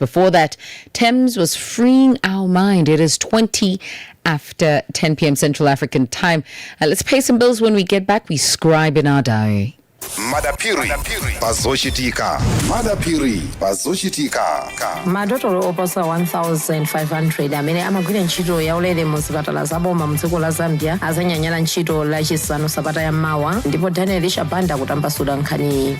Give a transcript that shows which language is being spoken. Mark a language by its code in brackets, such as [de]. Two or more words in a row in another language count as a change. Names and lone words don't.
[en] Before that, Thames was Freeing Our Mind. It is 20 after 10 p.m. Central African time. Let's pay some bills. When we get back, we scribe in our diary. Madapiri bazoshitika. Madapiri bazoshitika. [ny] Madotolo oposa 1,500 amene amagwira ntchito yaulere mu zipatala zaboma mu dziko la Zambia azanyanyala ntchito lachisanu sabata ya mawa, ndipo Daniel Shabanda kutambasula nkhani.